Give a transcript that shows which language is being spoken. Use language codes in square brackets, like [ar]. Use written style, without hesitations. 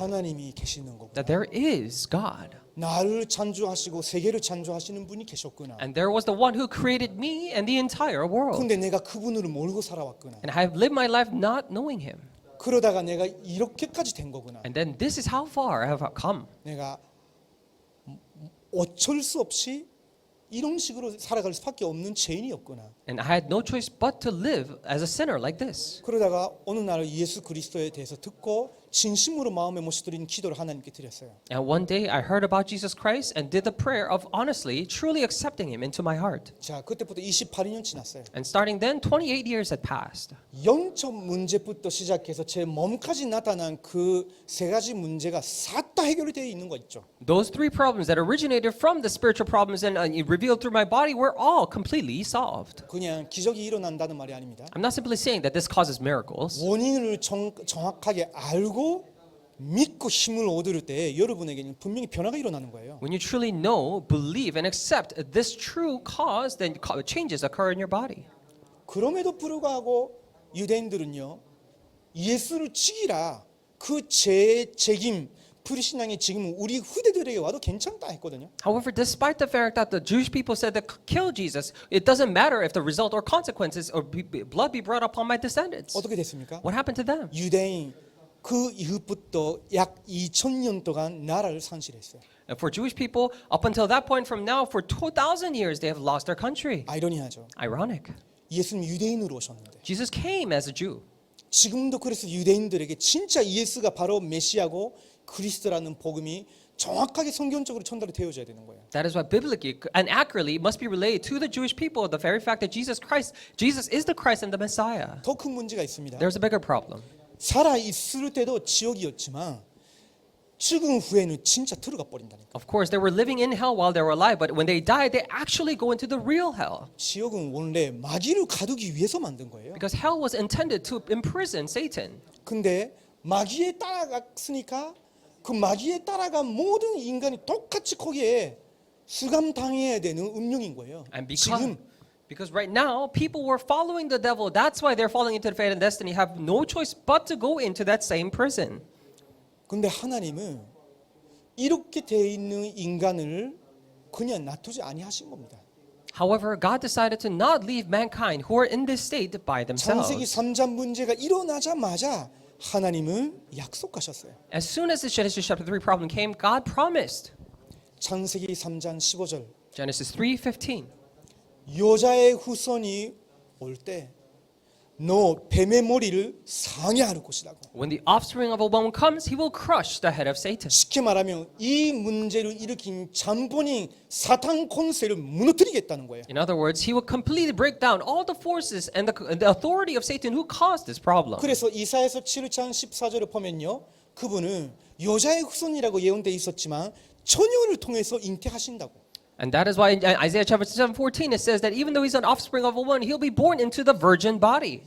[ko] 하나님이 계시는 거구나. [en] that there is God, [ko] 나를 창조하시고 세계를 창조하시는 분이 계셨구나. [en] and there was the one who created me and the entire world. [ko] 근데 내가 그분을 모르고 살아왔구나. [en] And I have lived my life not knowing him. [ko] 그러다가 내가 이렇게까지 된 거구나. [en] And then this is how far I have come. [ko] 내가 어쩔 수 없이 이런 식으로 살아갈 수밖에 없는 죄인이었구나. [en] And I had no choice but to live as a sinner like this. [ko] 그러다가 어느 날 예수 그리스도에 대해서 듣고 진심으로 마음에 모셔드린 기도를 하나님께 드렸어요. [en] And one day I heard about Jesus Christ and did the prayer of honestly, truly accepting him into my heart. [ko] 자, 그때부터 28년 지났어요. [en] And starting then, 28 years had passed. [ko] 영적 문제부터 시작해서 제 몸까지 나타난 그 3가지 문제가 싹 다 해결이 되어 있는 거 있죠. [en] Those 3 problems that originated from the spiritual problems and revealed through my body were all completely solved. [ko] 그냥 기적이 일어난다는 말이 아닙니다. [en] I'm not simply saying that this causes miracles. [ko] 원인을 정확하게 알고 믿고 힘을 얻을 때 여러분에게는 분명히 변화가 일어나는 거예요. [en] When you truly know, believe, and accept this true cause, then changes occur in your body. [ko] 그럼에도 불구하고 유대인들은요, 예수를 죽이라 그 책임 불신앙의 지금은 우리 후대들에게 와도 괜찮다 했거든요. [en] However, despite the fact that the Jewish people said that kill Jesus, it doesn't matter if the result or consequences or blood be brought upon my descendants. [ko] 어떻게 됐습니까? [en] What happened to them? [ko] 유대인 그 이후부터 약 2000년 동안 나라를 상실했어요. [en] And for Jewish people, up until that point from now, for 2,000 years, they have lost their country. [ko] 아이러니하죠. [en] Ironic. [ko] 예수님 유대인으로 오셨는데 [en] Jesus came as a Jew. [ko] 지금도 그래서 유대인들에게 진짜 예수가 바로 메시아고 그리스도라는 복음이 정확하게 성경적으로 전달이 되어져야 되는 거예요. [en] That is why biblically and accurately it must be relayed to the Jewish people the very fact that Jesus is the Christ and the Messiah. [ko] 더 큰 문제가 있습니다. [en] There's a bigger problem. [ko] 살아 있을 때도 지옥이었지만 죽은 후에는 진짜 들어가 버린다니까. [en] Of course, they were living in hell while they were alive, but when they died, they actually go into the real hell. [ko] 지옥은 원래 마귀를 가두기 위해서 만든 거예요. [en] Because hell was intended to imprison Satan. [ko] 근데 마귀에 따라갔으니까 그 마귀에 따라간 모든 인간이 똑같이 거기에 수감당해야 되는 운명인 거예요. [en] And [ko] 지금 [en] because right now, people were following the devil. That's why they're falling into the fate and destiny, have no choice but to go into that same prison. [ko] 근데 하나님은 이렇게 돼 있는 인간을 그냥 놔두지 아니하신 겁니다. [en] However, God decided to not leave mankind who are in this state by [ko] 창세기 [en] themselves. [ko] 3장 문제가 일어나자마자 하나님은 약속하셨어요. [en] As soon as the Genesis chapter 3 problem came, God promised. [ko] 창세기 3장 15절 [en] Genesis 3:15. [ko] 여자의 후손이 올 때 너 뱀의 머리를 상해할 것이라고. [en] When the offspring of a woman comes, he will crush the head of Satan. [ko] 쉽게 말하면 이 문제를 일으킨 잠본인 사탄 권세를 무너뜨리겠다는 거예요. [en] In other words, he will completely break down all the forces and the authority of Satan who caused this problem. [ko] 그래서 이사야서 7장 14절을 보면요. 그분은 여자의 후손이라고 예언돼 있었지만 처녀를 통해서 잉태하신다고. [en] And that is why in Isaiah chapter 7:14 it says that even though he's an offspring of a woman, he'll be born into the virgin body.